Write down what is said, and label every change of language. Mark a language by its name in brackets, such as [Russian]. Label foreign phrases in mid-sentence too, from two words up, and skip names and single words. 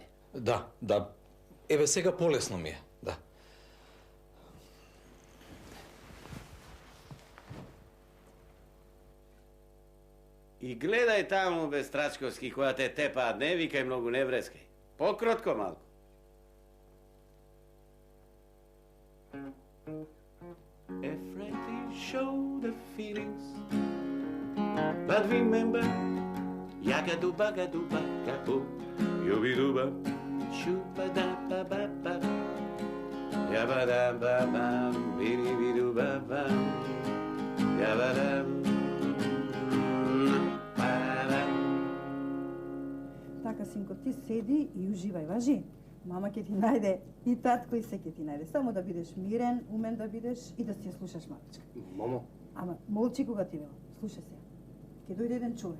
[Macedonian] Да. Еве сега полесно ми е, да. И гледај таму, бе, Страчковски, која те тепаат, не викај многу, не врескај. Покротко малку. [English] Afraid to show the feelings, but remember, yagadu bagadu bagabu, yubiduba, shubadababa, yabadababa, bidibidubaba, yabadam. [Macedonian] Така, синко, ти седи и уживај, важи? Мама ќе ти најде и татко и се ќе ти најде. Само да бидеш мирен, умен да бидеш и да си ја слушаш мамичка. Мамо? Ама, молчи кога ти велам. Слушај се. Ќе дојде еден човек.